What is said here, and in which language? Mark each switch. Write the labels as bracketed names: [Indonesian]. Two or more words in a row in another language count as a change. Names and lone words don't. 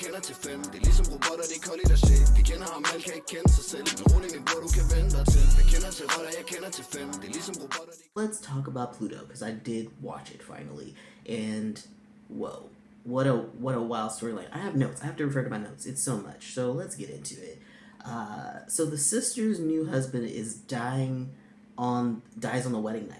[Danish] kender til 5. Det er ligesom robotter, det er koldt og shit. De kender ham, alle kan ikke kende sig selv. Men rolig min bror, du kan vende dig til. Jeg kender til rotter, jeg kender til 5. Det er ligesom robotter, [English] Let's talk about Pluto, because I did watch it finally. And, whoa. What a wild storyline. I have notes. I have to refer to my notes. It's so much. So let's get into it. So the sister's new husband dies on the wedding night.